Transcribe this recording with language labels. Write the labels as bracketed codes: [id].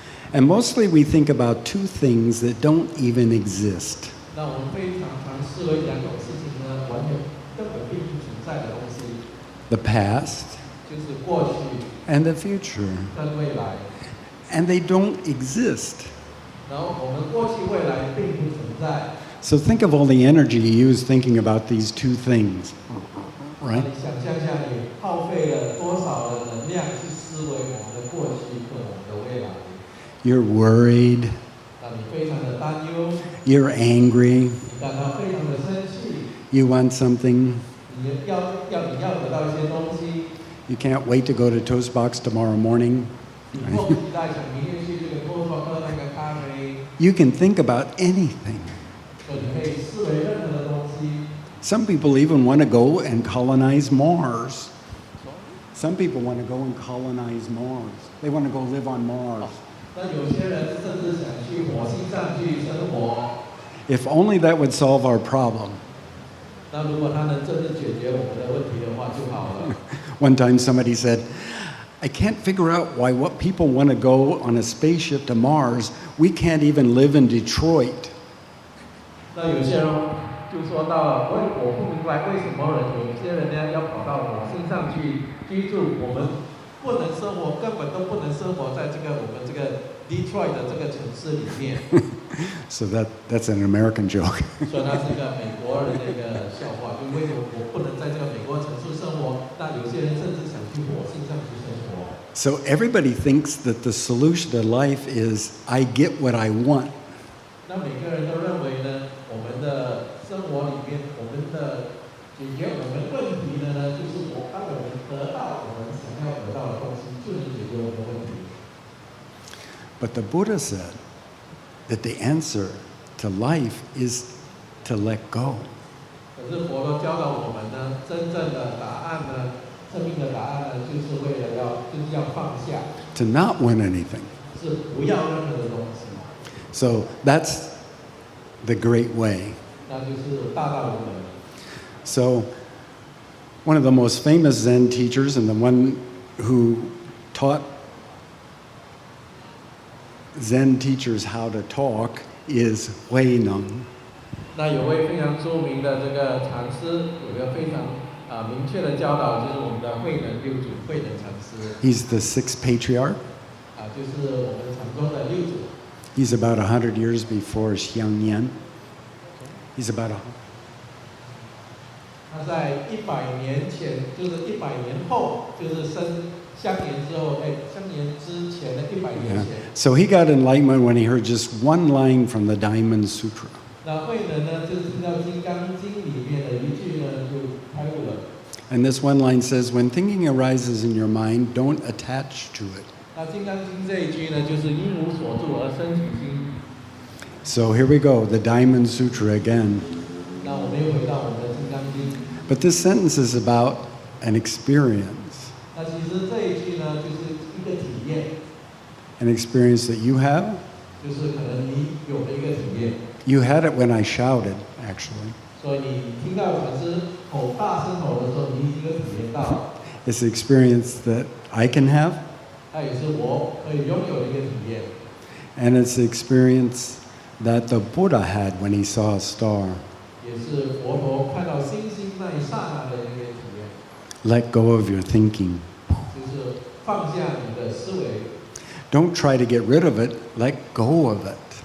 [en] And mostly we think about two things that don't even exist. [zh] 那我们非常常思维两种事情呢，完全根本并不存在的东西， [en] The past [zh] 就是过去 [en] and the future. [zh] 跟未来。 [en] And they don't exist. [zh] 然后我们过去未来并不存在。 [en] So think of all the energy you use thinking about these two things, [zh] 那 [en] right? [zh] 你想象一下，你耗费了多少的能量去思维我们的过去跟我们的未来？ [en] You're worried, [zh] 那你非常的担忧， [en] you're angry, [zh] 你感到非常的生气， [en] you want something, [zh] 你要得到一些东西， [en] you can't wait to go to Toastbox tomorrow morning. [zh] 你迫不及待想明天去这个多少喝那个咖啡， [en] You can think about anything. [zh] 所以你可以思维任何的东西。 [en] Some people even want to go and colonize Mars. Some people want to go and colonize Mars. They want to go live on Mars. [zh] 那有些人甚至想去火星上去生活。 [en] If only that would solve our problem. [zh] 那如果他能真正解决我们的问题的话就好了。 [en] One time somebody said, I can't figure out why what people want to go on a spaceship to Mars, we can't even live in Detroit. [zh] 那有些人就说到了，我不明白为什么有些人呢要跑到火星上去居住，我们不能生活，根本都不能生活在我们这个 Detroit 的这个城市里面。 [en] So that's an American joke. [zh] 所以它是一个美国人的一个笑话，就为什么我不能在这个美国城市生活？那有些人甚至想去火星上去生活。 [en] So everybody thinks that the solution to life is I get what I want. [zh] 那每个人都认为呢，我们的生活里面，我们的解决我们问题的呢，就是当我们得到我们想要得到的东西，就能解决我们的问题。 [en] But the Buddha said that the answer to life is to let go. [zh] 可是佛陀教导我们呢，真正的答案呢，生命的答案呢，就是为了要放下， [en] To not win anything. [zh] 是不要任何的东西。 [en] So that's the great way. [zh] 那就是大道无门。 [en] So one of the most famous Zen teachers and the one who taught Zen teachers how to talk is Myong. [zh] 那有位非常著名的这个禅师，有一个非常明确的教导，就是我们的慧能六祖慧能禅师。 [en] He's the sixth patriarch. [zh] 就是我们禅宗的六祖。 [en] He's about 100 years before Xiangnian. He's about [zh] 他在100年前，就是100年后，就是相年之后，相年之前的100年 [en] yeah. [zh] 前。 [en] So he got enlightenment when he heard just one line from the Diamond Sutra. [zh] 那慧能呢，就是听到《金刚经》里面的一句呢，就开悟了。 [en] And this one line says, when thinking arises in your mind, don't attach to it. [zh] 那《金刚经》这一句呢，就是因无所住而生起心。 [en] So here we go, the Diamond Sutra again. [zh] 那我们又回到我们的《金刚经》。 [en] But this sentence is about an experience. [zh] 那其实这一句呢，就是一个体验， [en] An experience that you have. [zh] 就是可能你有的一个体验。 [en] You had it when I shouted, actually. [zh] 所以你听到禅师大声吼的时候，你已经有体验到了。 [en] It's an experience that I can have. [zh] 它也是我可以拥有的一个体验。 [en] And it's the experience that the Buddha had when he saw a star. [zh] 也是佛陀看到星星那一刹那的一个体验。 [en] Let go of your thinking. [zh] 就是放下你的思维， [en] Don't try to get rid of it. Let go of it.